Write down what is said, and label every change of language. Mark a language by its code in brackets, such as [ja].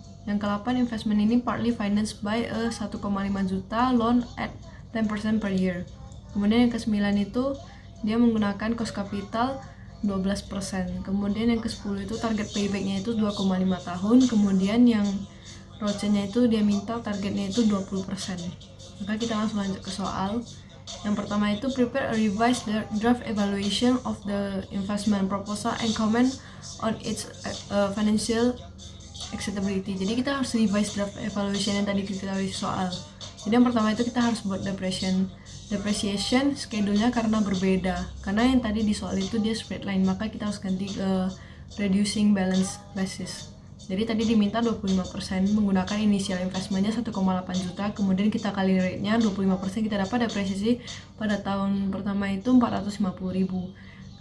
[id] Yang ke-8 [en] investment ini partly financed by a 1,5 juta loan at 10% per year. [id] Kemudian yang ke-9 itu dia menggunakan cost capital 12%. Kemudian yang ke-10 itu target payback-nya itu 2,5 tahun. Kemudian yang ROCE-nya itu dia minta targetnya itu 20%. Maka kita langsung lanjut ke soal. Yang pertama itu [en] prepare a revised draft evaluation of the investment proposal and comment on its financial acceptability. [id] Jadi kita harus revise draft evaluation yang tadi kita tahu soal. Jadi yang pertama itu kita harus buat depreciation schedule-nya karena berbeda. Karena yang tadi di soal itu dia straight line, maka kita harus ganti ke reducing balance basis. Jadi tadi diminta 25% menggunakan initial investment-nya 1,8 juta, kemudian kita kali rate-nya 25%, kita dapat depresiasi pada tahun pertama itu 450.000.